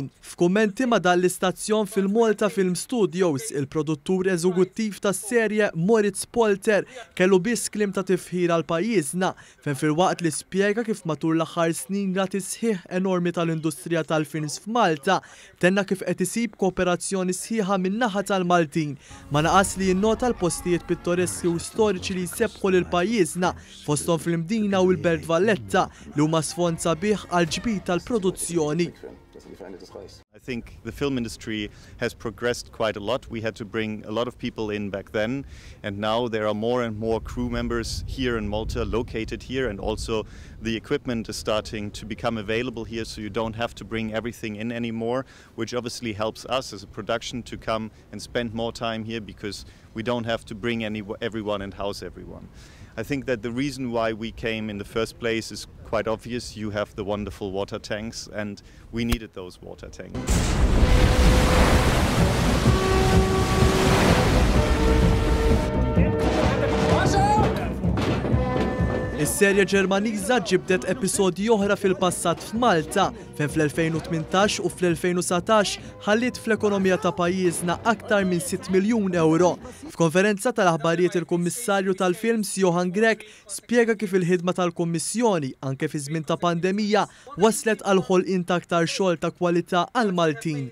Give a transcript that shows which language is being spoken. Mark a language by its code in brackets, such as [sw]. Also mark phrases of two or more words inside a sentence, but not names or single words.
[mt] F'kummenti ma' dan l-istazzjon fil-Malta Film Studios, il-produttur eżekuttiv tas-serje Moritz Polter kellu biss kliem ta' tifħir għal pajjiżna fejn filwaqt li spjega kif matul l-aħħar snin rati sħiħ enormi tal-industrija tal-films f'Malta tenna kif qed isib kooperazzjoni sħiħa min-naħa tal-Maltin. Ma naqas li jinnota l-postijiet pittoreski u storiċi li jsebħu lil pajjiżna fosthom fl-Mdina u l-Belt Valletta li huma sfond sabiħ għal ġbit tal-produzzjoni. [en] I think the film industry has progressed quite a lot. We had to bring a lot of people in back then, and now there are more and more crew members here in Malta located here, and also the equipment is starting to become available here, so you don't have to bring everything in anymore, which obviously helps us as a production to come and spend more time here because we don't have to bring everyone and house everyone. I think that the reason why we came in the first place is quite obvious. You have the wonderful water tanks, and we needed those water tanks. [mt] Is-serje Ġermaniża ġibdet episodji oħra fil-passat f'Malta fejn fl-2018 u fl-2019 ħallit fl-ekonomija ta' pajjiżna aktar minn 6 miljun euro. F'konferenza tal-aħbarijiet il-Kummissarju tal-Films Johan Grek spjega kif il-ħidma tal-Kummissjoni anke fi żmien ta' pandemija waslet għal ħolqien ta' aktar xogħol ta' kwalità għal Maltin.